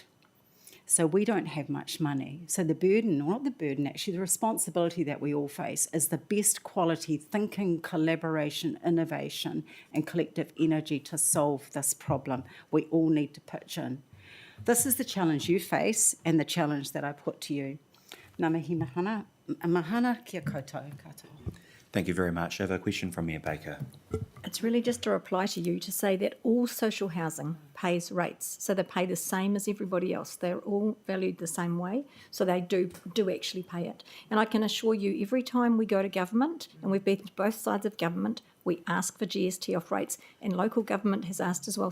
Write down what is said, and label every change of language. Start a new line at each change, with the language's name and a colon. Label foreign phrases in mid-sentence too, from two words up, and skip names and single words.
English: So we don't have much money. So the burden, or not the burden actually, the responsibility that we all face is the best quality thinking, collaboration, innovation and collective energy to solve this problem. We all need to pitch in. This is the challenge you face and the challenge that I put to you.
Māori: Ngā mihi mahana kia koutou katoa.
English: Thank you very much. I have a question from Mayor Baker. It's really just a reply to you to say that all social housing pays rates, so they pay the same as everybody else. They're all valued the same way, so they do actually pay it. And I can assure you, every time we go to government, and we've been to both sides of government, we ask for GST off rates, and local government has asked as well.